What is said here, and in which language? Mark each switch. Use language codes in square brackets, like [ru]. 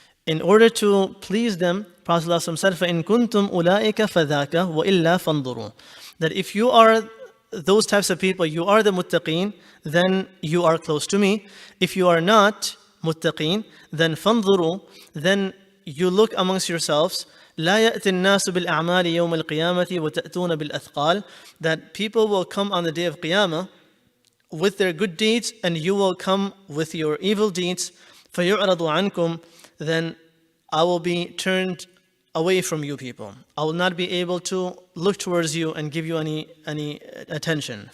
[en] In order to please them, Prophet ﷺ said, [ar] فَإِن كُنْتُمْ أُولَٰئِكَ فَذَاكَ وَإِلَّا فَانظُرُوا. [en] That if you are those types of people, you are the muttaqeen, then you are close to me. If you are not muttaqeen, then فَانظُرُوا, then you look amongst yourselves. [ar] لا يأتي الناس بالأعمال يوم القيامة وتأتون بالأثقال. [en] That people will come on the day of Qiyamah with their good deeds and you will come with your evil deeds. [ar] فَيُعْرَضُ عَنْكُمْ. [en] Then I will be turned away from you people. I will not be able to look towards you and give you any attention.